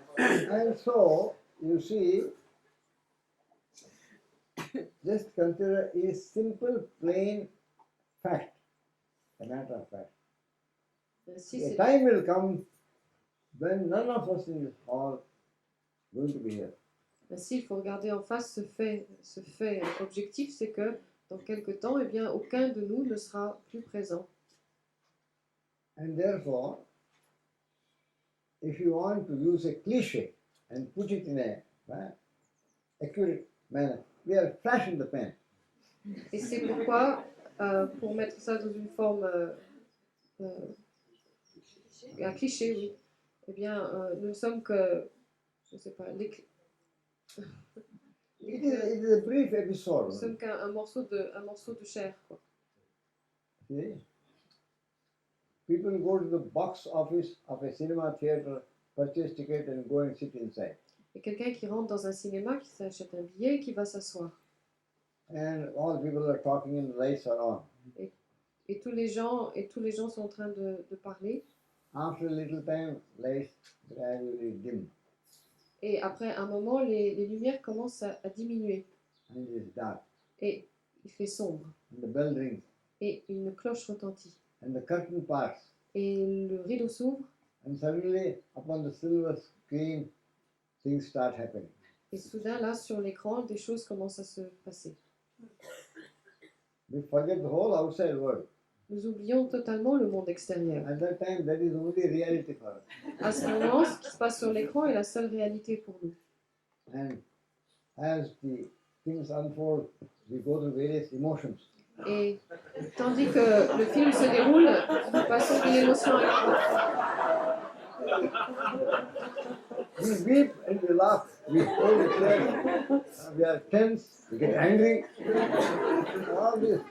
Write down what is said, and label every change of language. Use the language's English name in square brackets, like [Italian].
[English] And so, you see, just consider a simple, plain fact, a matter of fact. [French] Ainsi, [English] A time will come when none of us in this hall going to be here. [French] Ainsi, il faut regarder en face ce fait objectif, c'est que dans quelque temps, eh bien, aucun de nous ne sera plus présent. [English] And therefore, if you want to use a cliche and put it in a accurate manner, we are flash in the pan. [French] Et c'est pourquoi, pour mettre ça dans une forme, un cliché, oui, eh bien, nous ne sommes que, je ne sais pas, [English] It is a brief episode. [French] nous sommes qu'un morceau de chair, quoi. [English] See? People go to the box office of a cinema theater, purchase ticket and go and sit inside. [French] Et quelqu'un qui rentre dans un cinéma, qui s'achète un billet, qui va s'asseoir. [English] And all people are talking and the lights are on. [French] Et tous les gens sont en train de parler. [English] After a little time, lights gradually dim [French] Et après un moment, les lumières commencent à diminuer. [English] and it is dark. [French] Et il fait sombre. [English] And the bell rings [French] Et une cloche retentit. [English] and the curtain parts. [French] Et le rideau s'ouvre. [English] And suddenly, upon the silver screen, things start happening. [French] Et soudain, là, sur l'écran, des choses commencent à se passer. [English] We forget the whole outside world. [French] Nous oublions totalement le monde extérieur. [English] At that time, that is only reality for us. [French] À ce moment, ce qui se passe sur l'écran est la seule réalité pour nous. [English] And as the things unfold, we go through various emotions. [French] Et tandis que le film se déroule, nous passons d'une émotion à [English] We weep and we laugh. We hold each other. We are tense. We get angry. All this